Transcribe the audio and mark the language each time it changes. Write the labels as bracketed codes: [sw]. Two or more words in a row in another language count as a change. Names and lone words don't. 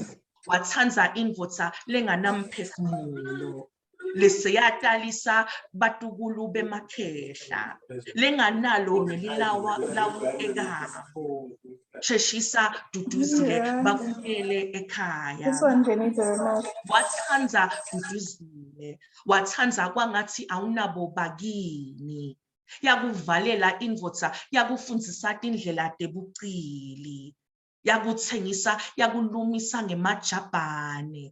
[ss] Wathanza indvodza lenganamphefumulo. Leseyatalisa batukulu bemakhehla. Lenganalo nelilawu ekabo. Sheshisa Duduzile, bakumele ekhaya. [en] This one, Jenny, [ss] Wathanza Duduzile, wathanza kwangathi awunabo bakini. Yakuvalela indvodza, yakufundzisa tindlela tebucili. Yakutsengisa, yakulumisa ngemajabhane.